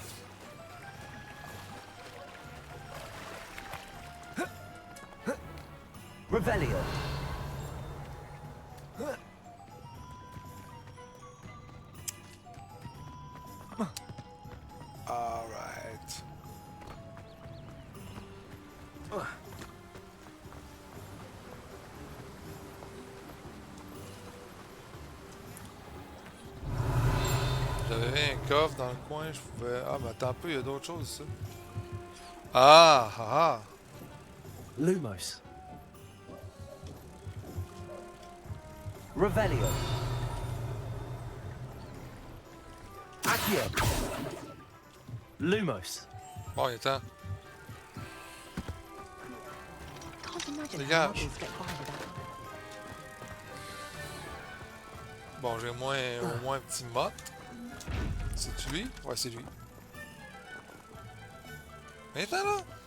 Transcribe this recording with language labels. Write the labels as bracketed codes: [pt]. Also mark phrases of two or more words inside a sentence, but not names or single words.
[fr] Revelio. [en] All right. [fr] J'avais un coffre dans le coin, je pouvais... Ah, mais attends un peu, il y a d'autres choses ici. Ah, ah, ah. Lumos. Revelio. Accio. Lumos. Bon, il est temps. Dégage. Bon, j'ai au moins un petit mot. C'est lui? Ouais, c'est lui. Maintenant là!